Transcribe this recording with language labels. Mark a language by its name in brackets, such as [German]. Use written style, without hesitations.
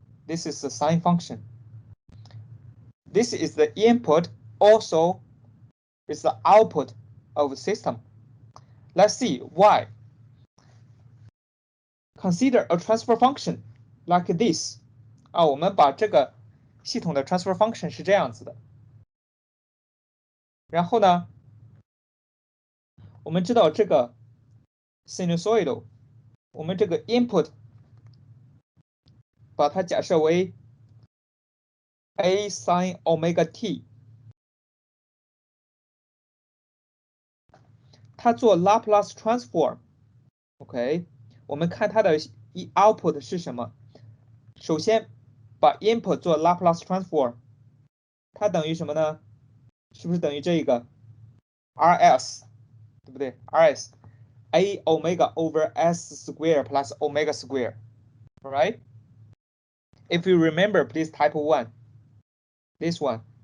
[English] This is the sine function. This is the input, also is the output of the system. Let's see why. Consider a transfer function like this. [Chinese] 我们把这个系统的 transfer function 是这样子的。然后呢，我们知道这个 sinusoidal， 我们这个 input 把它假设为 a sin omega t， 它做 Laplace transform。OK， 我们看它的output 是什么？首先把 input 做 Laplace transform， 它等于什么呢？是不是等于这个 rs， 对不对 ？ [English] rs a omega over s square plus omega square， right? If you remember, please type 1. This one.